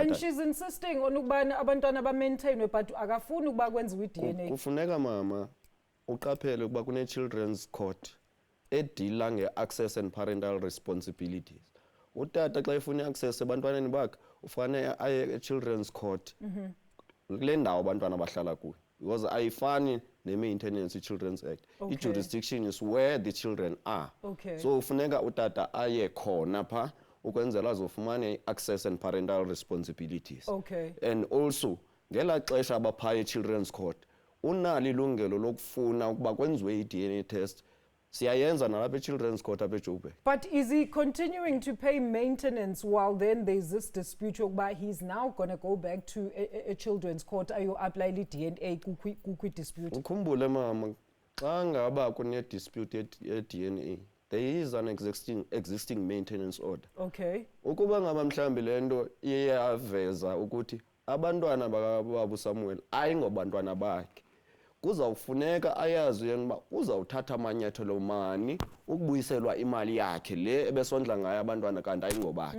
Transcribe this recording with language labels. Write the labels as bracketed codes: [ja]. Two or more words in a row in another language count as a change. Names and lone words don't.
[en] And she's insisting on [xh] ukubana abantwana ba-maintainwe but akafuni ukuba kwenziwe i-DNA. Kufuneka mama uqaphele ukuba kune- [en] children's court [xh] edila nge- [en] access and parental responsibilities. [xh] Utata xa efuna i-access ebantwaneni bakhe ufanele aye e- [en] children's court [xh] kule ndawo abantwana bahlala kuyo because ayifani ne-maintenance i-Children's Act. [en] I-jurisdiction is where the children are. [xh] So ufuneka utata aye khona pha ukwenzela azofumana i- [en] access and parental responsibilities. And also [xh] ngela xesha abaphaya e- [en] children's court [xh] unalo ilungelo lokufuna ukuba kwenziwe i- [en] DNA test [xh] Siyayenza nalapha [en] children's court [xh] apha eJoburg. [en] But is he continuing to pay maintenance while then there's this dispute whereby he's now going to go back to a children's court ayo apply DNA kukwi dispute? [xh] Ukhumbule mama, xa ngaba kune [en] dispute DNA, there is an existing maintenance order. [xh] Okay. Ukuba ngaba mhlambi lento iyaveza ukuthi abantwana bakaBaba Samuel ayingobantwana bakhe. Kuzawufuneka ayazi yena uba uzawuthatha amanyathelo mani ukubuyiselwa imali yakhe le ebesondla ngayo abantwana kanti ayingobakhe.